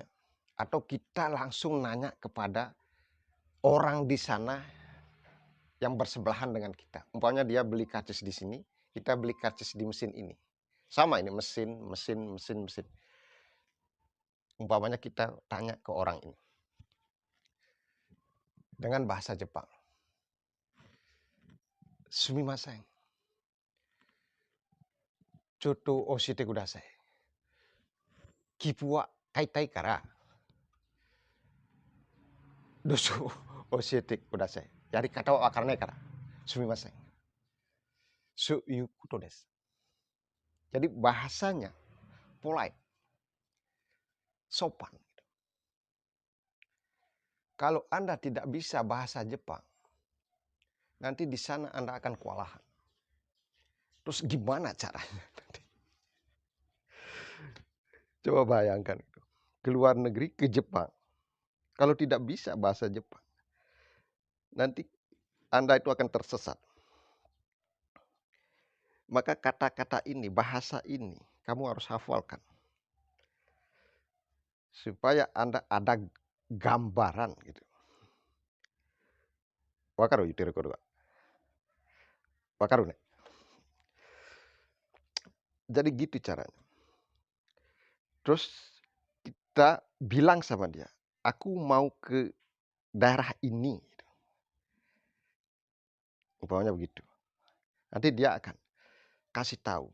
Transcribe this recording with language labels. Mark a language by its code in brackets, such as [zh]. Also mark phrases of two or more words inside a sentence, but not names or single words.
[id] Atau kita langsung nanya kepada orang di sana yang bersebelahan dengan kita. Umpamanya dia beli karcis di sini, kita beli karcis di mesin ini. Sama ini mesin. Umpamanya kita tanya ke orang ini dengan bahasa Jepang. [ja] すみません. ちょっと押してください. 切符は買いたいから. どうす押してください. やり方は分からないから. すみません. そういうことです. [id] Jadi bahasanya polite. Sopan. Kalau Anda tidak bisa bahasa Jepang, nanti di sana Anda akan kewalahan. Terus gimana caranya? Coba bayangkan itu. Ke luar negeri, ke Jepang. Kalau tidak bisa bahasa Jepang, nanti Anda itu akan tersesat. Maka kata-kata ini, bahasa ini, kamu harus hafalkan. Supaya Anda ada gambaran gitu. [ja] 分かる言ってることが? 分かるね? [id] Jadi gitu caranya. Terus kita bilang sama dia, aku mau ke daerah ini. Umpamanya begitu. Nanti dia akan kasih tahu.